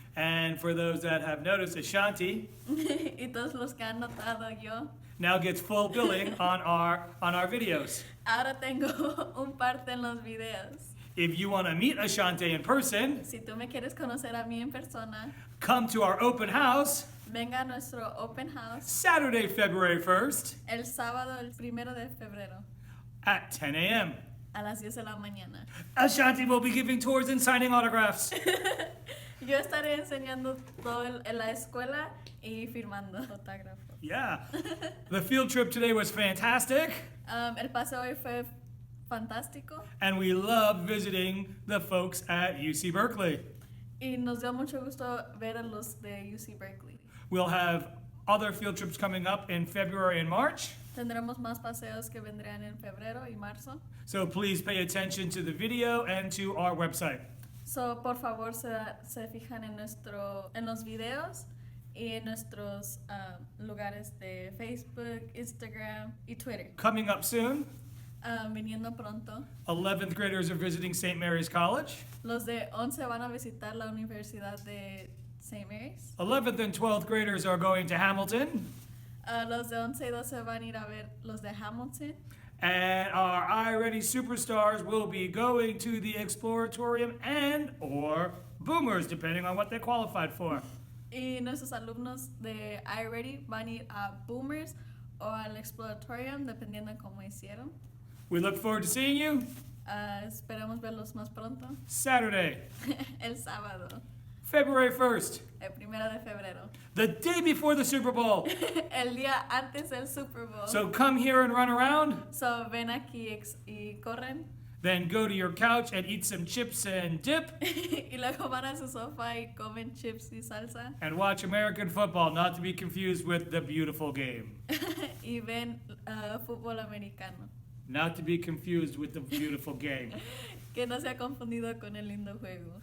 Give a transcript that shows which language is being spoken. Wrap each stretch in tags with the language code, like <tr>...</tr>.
<en>And for those that have noticed, Ashanti</en> <es>Y todos los que han notado yo.</es> <en>now gets full billing on our videos.</en> <es>Ahora tengo un parte en los videos.</es> <en>If you want to meet Ashanti in person,</en> <es>Si tú me quieres conocer a mí en persona,</es> <en>come to our open house</en> <es>venga a nuestro open house</es> <en>Saturday, February 1st</en> <es>el sábado, el 1 de febrero,</es> <en>at 10 a.m.</en> <es>a las 10 de la mañana.</es> <en>Ashanti will be giving tours and signing autographs.</en> <es>Yo estaré enseñando todo en la escuela y firmando autógrafos. Yeah.</es> <en>The field trip today was fantastic,</en> <es>El paseo hoy fue fantástico</es> <en>and we loved visiting the folks at UC Berkeley.</en> <es>y nos dio mucho gusto ver a los de UC Berkeley.</es> <en>We'll have other field trips coming up in February and March,</en> <es>Tendremos más paseos que vendrán en febrero y marzo.</es> <en>so please pay attention to the video and to our website.</en> <es>So, por favor, se fijan en los videos y en nuestros lugares de Facebook, Instagram y Twitter.</es> <en>Coming up soon,</en> <es>Viniendo pronto.</es> <en>11th graders are visiting St. Mary's College.</en> <es>Los de 11 van a visitar la Universidad de St. Mary's.</es> <en>11th and 12th graders are going to Hamilton.</en> <es>Los de 11 y 12 van a ir a ver los de Hamilton.</es> <en>And our iReady superstars will be going to the Exploratorium and or Boomers, depending on what they qualified for.</en> <es>Y nuestros alumnos de iReady van a ir a Boomers o al Exploratorium, dependiendo de cómo hicieron.</es> <en>We look forward to seeing you</en> <es>Esperemos verlos más pronto.</es> <en>Saturday,</en> <es>El sábado,</es> <en>February 1st,</en> <es>el 1 de febrero.</es> <en>the day before the Super Bowl.</en> <es>El día antes del Super Bowl.</es> <en>So come here and run around,</en> <es>So ven aquí y corren.</es> <en>then go to your couch and eat some chips and dip,</en> <es>Y luego van a su sofá y comen chips y salsa.</es> <en>and watch American football, not to be confused with the beautiful game.</en> <es>Y ven fútbol americano.</es> <en>Not to be confused with the beautiful game.</en> <es>Que no se ha confundido con el lindo juego.</es>